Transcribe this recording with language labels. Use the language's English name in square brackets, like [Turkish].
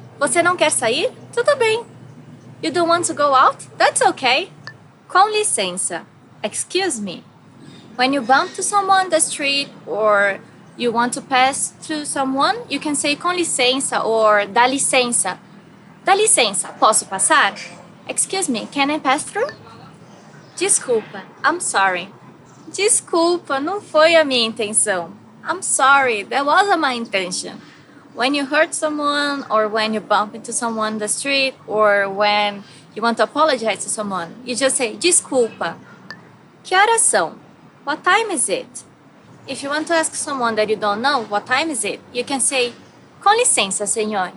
[Portuguese] Você não quer sair? Tudo bem. [English] You don't want to go out? That's okay. Com licença. Excuse me. When you bump to someone on the street or you want to pass through someone, you can say com licença or dá licença. [Portuguese] Dá licença, posso passar? [English] Excuse me, can I pass through? Desculpa, I'm sorry. [Portuguese] Desculpa, não foi a minha intenção. [English] I'm sorry, that wasn't my intention. When you hurt someone or when you bump into someone on the street or when you want to apologize to someone, you just say desculpa. [Portuguese] Que horas são? [English] What time is it? If you want to ask someone that you don't know what time is it, you can say com licença, senhor.